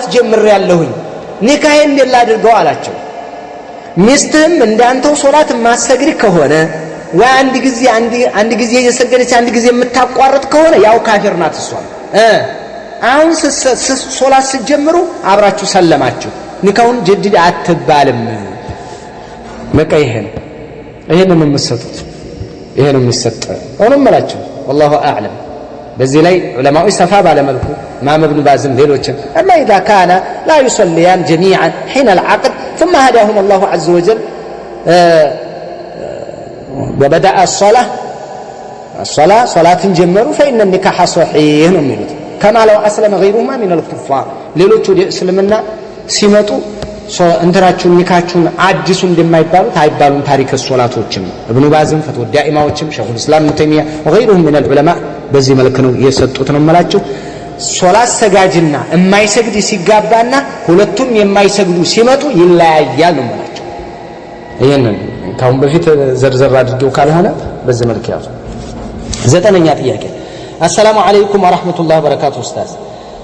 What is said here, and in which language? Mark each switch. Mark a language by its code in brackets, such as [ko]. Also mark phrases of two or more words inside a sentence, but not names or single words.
[am] ጀምሬያለሁኝ ኒካሄ እንደላ አድርገው አላቸው ሚስትህም እንዳንተው ሶላት ማሰግድ ከሆነ አንድ ጊዜ እየሰገደች አንድ ጊዜ የምታቋርጥ ከሆነ ያው ካፊር ናት እሷ። አሁን ሶላት ስትጀምሩ አብራችሁ ሰለማችሁ ኒካውን ጀድድ አትባልም። በቃ ይሄን ነው የምትሰጡት። ይሄን ነው የሚሰጥ ሆኖም መላችሁ [ar] والله اعلم። [am] በዚህ ላይ ዑለማዎች ሰፋ ባለ መልኩ ኢማም ኢብኑ ባዝም ሌሎችም [ar] اما اذا كان لا يصليان جميعا حين العقد ثم هداهم الله عز وجل وبدأ الصلاة صلاة جمروا فإن النكاح صحيح [am] ነው የሚሉት [ar] كما لو أسلم غيرهما من الكفار [am] ሌሎቹ እስልምና ሲመጡ እንትራችሁን ኒካችሁን አዲሱ እንደማይባሉት አይባሉም። ታሪክ ሶላቶችም ኢብኑ ባዝም ፈትዋ ዳኢማዎችም ሸኹል እስላም ኢብኑ ተይሚያ [ar] وغيرهم من العلماء [am] በዚህ መልኩ ነው የሰጡት ነው የምላችሁ። ሶላት ሰጋጅና የማይሰግድ ሲጋባና ሁለቱም የማይሰግዱ ሲመጡ ይለያያል ነው የምላችሁ። ይሄንን ካሁን በፊት ዘርዘር አድርገው ካልሆነ በዚህ መልኩ ያዙ። ዘጠነኛ ጥያቄ። [ar] السلام عليكم ورحمة الله وبركاته [am] ኡስታዝ